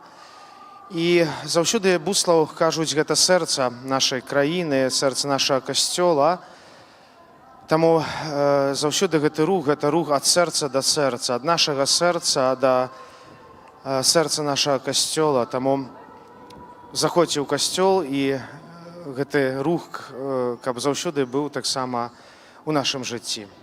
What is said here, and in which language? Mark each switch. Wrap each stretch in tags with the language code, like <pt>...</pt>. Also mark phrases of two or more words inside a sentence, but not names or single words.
<uk>І завжди Буцлав кажуть, це серце нашої країни, серце нашого костьола. Тому завжди це рух від серця до серця, від нашого серця до серця нашого костьола.</uk> <be>Тому заходзьце ў касцёл і гэты рух, каб заўсёды быў таксама у нашым жыцці.</be>